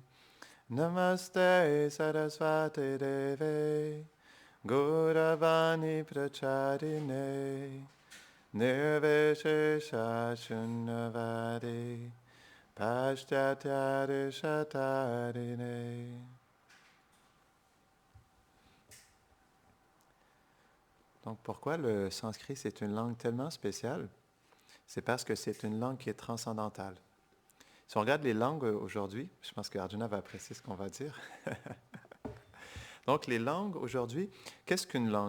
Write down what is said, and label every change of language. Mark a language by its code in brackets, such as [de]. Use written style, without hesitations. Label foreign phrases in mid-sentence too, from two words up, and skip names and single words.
[sa] नमस्ते सरस्वति देवे. गौरवाणी प्रचारिणे. निर्विशेष शून्यवादि. पाश्चात्यरि शतारिणे. [fr] Donc, pourquoi le sanskrit, c'est une langue tellement spéciale? C'est parce que c'est une langue qui est transcendantale. Si on regarde les langues aujourd'hui, je pense que Arjuna va apprécier ce qu'on va dire. Donc, les langues aujourd'hui, qu'est-ce qu'une langue?